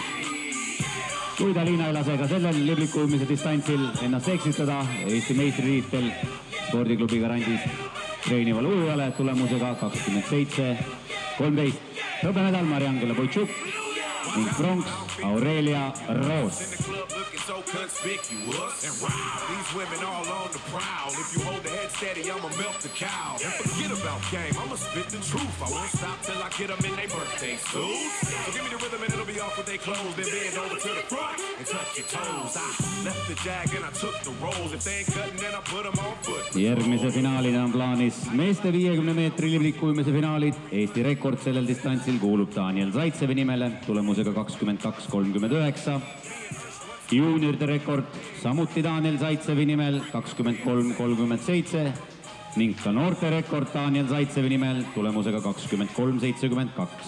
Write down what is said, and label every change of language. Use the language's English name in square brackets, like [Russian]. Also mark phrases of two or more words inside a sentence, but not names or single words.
[Estonian] Kuid Alina ei lase ka sellel libliku ujumise distantsil ennast eksitada Eesti meistritiitel spordiklubi Garandis treenival ujujale tulemusega 27-13. Hõbemedal Mariangela Boitšuk ning pronks Aurelia Roos. [English] So conspicuous and wild. These women all on the prowl. If you hold the head steady, I'ma milk the cow. And forget about game, I'ma spit the truth. I won't stop till I get them in their birthday suits. So give me the rhythm and it'll be off with their clothes. Then bend over to the front and touch your toes. I left the jag and I took the rolls. If they ain't cutting, then I put them on foot. [Estonian] Järgmise finaalina on plaanis meeste 50 meetri libliku ujumise finaalid. Eesti rekord sellel distantsil kuulub Daniel Zaitsevi nimele tulemusega 22-39. Juunioride rekord samuti Daniel Zaitsevi nimel 23-37 ning ka noorte rekord Daniel Zaitsevi nimel tulemusega 23-72.